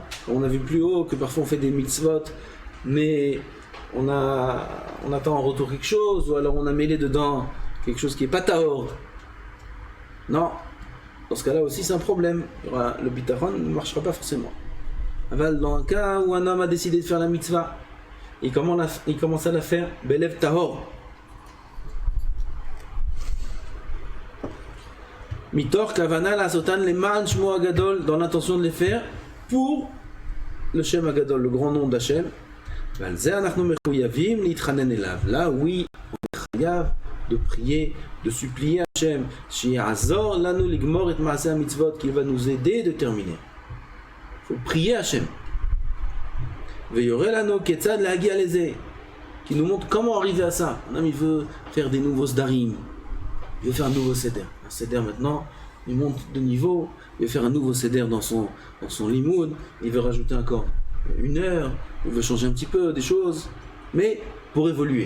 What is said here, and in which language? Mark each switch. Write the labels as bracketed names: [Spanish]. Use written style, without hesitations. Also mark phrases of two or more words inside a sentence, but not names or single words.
[French] On a vu plus haut que parfois on fait des mitzvot, mais on attend en retour quelque chose, ou alors on a mêlé dedans quelque chose qui n'est pas tahor. Non, dans ce cas-là aussi c'est un problème. Le bitachon ne marchera pas forcément. Dans un cas où un homme a décidé de faire la mitzvah, il commence à la faire [Hebrew] בלב טהור. מתוך כוונה לעשותם למען שמו הגדול, [French] dans l'intention de les faire pour le [Hebrew] השם הגדול, [French] le grand nom d'Hachem. Là oui, on est chayav de prier, de supplier Hachem, [Hebrew] שיעזור לנו לגמור את מעשה המצוות, [French] qu'il va nous aider de terminer. Il faut prier Hachem. [Hebrew] ויורה לנו כיצד להגיע לזה, [French] qui nous montre comment arriver à ça. Un homme, il veut faire des nouveaux sdarim, il veut faire un nouveau seder. Un seder maintenant, il monte de niveau, il veut faire un nouveau seder dans son limoud, il veut rajouter encore une heure, il veut changer un petit peu des choses, mais pour évoluer.